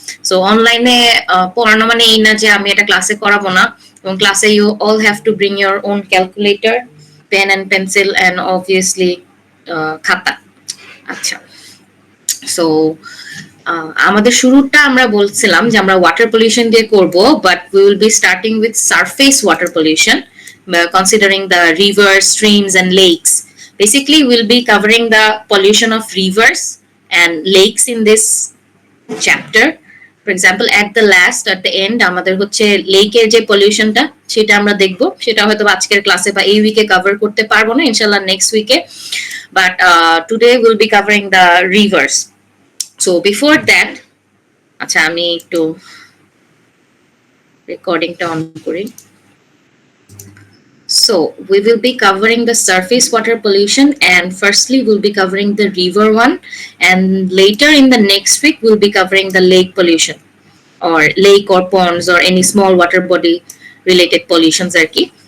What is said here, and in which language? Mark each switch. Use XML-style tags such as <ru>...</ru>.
<bn>So অনলাইনে পড়ানো মানে এই না যে আমি এটা ক্লাসে করাবো না, এবং ক্লাসে</bn> <en>you all have to bring your own calculator, pen and pencil and obviously</en> <bn>খাতা। আচ্ছা, সো আমাদের শুরুটা আমরা বলছিলাম যে আমরা ওয়াটার পলিউশন দিয়ে করব,</bn> <en>But we will be starting with surface water pollution, considering the rivers, streams and lakes. Basically we'll be covering the pollution of rivers and lakes in this chapter. For example, at the last, at the end</en> <bn>আমাদের হচ্ছে লেকের যে পলিউশনটা সেটা আমরা দেখব, সেটা হয়তো আজকের ক্লাসে বা এই উইকে কভার করতে পারবো না, ইনশাআল্লাহ নেক্সট উইকে,</bn> <en>But today will be covering the rivers. So before that,</en> <bn>আচ্ছা আমি একটু রেকর্ডিংটা অন করি।</bn> <en>So we will be covering the surface water pollution, and firstly we'll be covering the river one, and later in the next week we'll be covering the lake pollution or lake or ponds or any small water body related pollutions আর কি।</en>